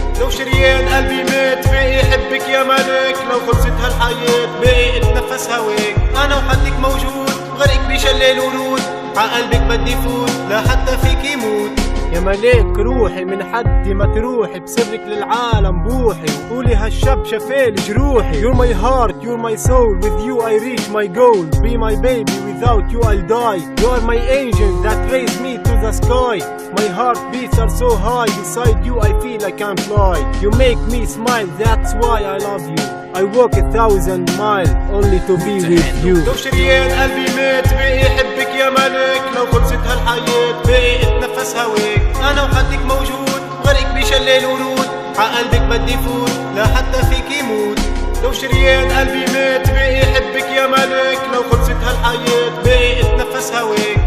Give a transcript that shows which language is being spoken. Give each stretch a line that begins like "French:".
Arabic: لو شريان قلبي مات بقي حبك يا ملك. لو خلصت هالحياة بقي اتنفس هواك. أنا وحدك موجود، غرق بشلال ورود. عقلبك بدي فوت، لا حتى فيكي موت. يا ملاك روحي، من حدي ما تروحي. بسرك للعالم بوحي، وقولي هالشب شفال جروحي.
English: You're my heart, you're my soul. With you I reach my goal. Be my baby, without you I'll die. You are my angel that raised me to the sky. My heart beats are so high. Beside you I feel I can fly. You make me smile, that's why I love you. I walk 1,000 miles only to be with you.
Arabic: لو شريان قلبي مات بقي حبك يا ملك. لو خلصت هالحياة بقي اتنفس هواك. أنا وحدك موجود، غرق بشلال ورود. عقلبك بدي فوت، لا حتى فيكي موت. لو شريان قلبي مات بقي حبك يا ملك. لو خلصت هالحياة بقي اتنفس هواك.